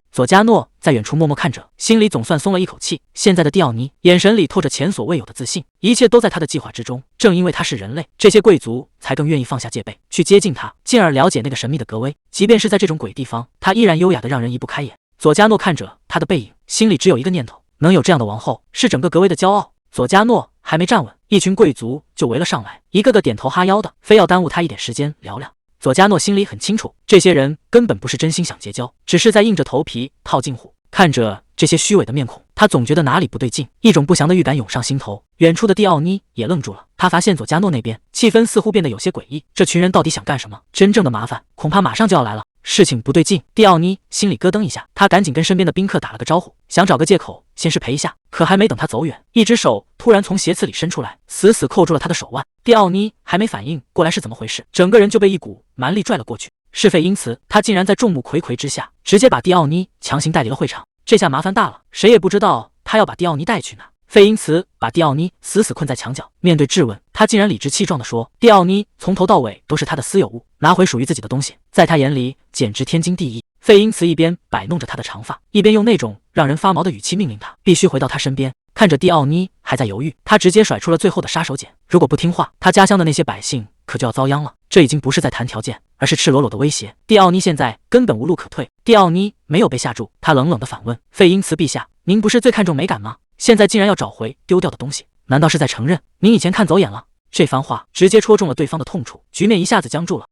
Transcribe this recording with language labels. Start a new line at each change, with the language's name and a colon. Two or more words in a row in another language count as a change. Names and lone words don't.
Chinese: 佐加諾在遠處默默看着，心裡總算鬆了一口氣。現在的蒂奧尼眼神裡透着前所未有的自信，一切都在他的計劃之中。正因為他是人類，這些貴族才更願意放下戒備，去接近他，進而了解那個神秘的格威。即便是在這種鬼地方，他依然優雅的讓人移不開眼。佐加諾看着他的背影，心裡只有一個念頭：能有這樣的王後，是整個格威的驕傲。佐加諾還沒站穩，一群貴族就圍了上來，一個個點頭哈腰的，非要耽誤他一點時間聊聊。佐加諾心裡很清楚，這些人根本不是真心想結交，只是在硬着頭皮套近乎。看着這些虛偽的面孔，他總覺得哪裡不對勁，一種不祥的預感湧上心頭。遠處的蒂奧尼也愣住了，他發現佐加諾那邊氣氛似乎變得有些詭異，這群人到底想幹什麼？真正的麻煩恐怕馬上就要來了。事情不對勁，蒂奧尼心裡咯噔一下，他趕緊跟身邊的賓客打了個招呼，想找個借口先是陪一下。可還沒等他走遠，一只手突然從鞋子裡伸出來，死死扣住了他的手腕。蒂奧尼還沒反應過來是怎麼回事，整個人就被一股蠻力拽了過去。是費因茨，他竟然在眾目睽睽之下，直接把蒂奧尼強行帶離了会場。這下麻煩大了，誰也不知道他要把蒂奧尼帶去哪。費因茨把蒂奧尼死死困在牆角，面對質問，他竟然理直氣壯地說：“蒂奧尼從頭到尾都是他的私有物，拿回屬於自己的東西，在他眼裡簡直天經地義。” 費因茨一邊擺弄着他的長髮，一邊用那種讓人發毛的語氣命令他必須回到他身邊。看着蒂奧妮還在猶豫，他直接甩出了最後的殺手鐧。如果不聽話，他家鄉的那些百姓可就要遭殃了。這已經不是在谈條件，而是赤裸裸的威脅。蒂奧妮現在根本无路可退。蒂奧妮沒有被嚇住，他冷冷地反問：“費因茨陛下，您不是最看重美感嗎？現在竟然要找回丟掉的東西，難道是在承認您以前看走眼了？” 這番話直接戳中了對方的痛處，局面一下子僵住了。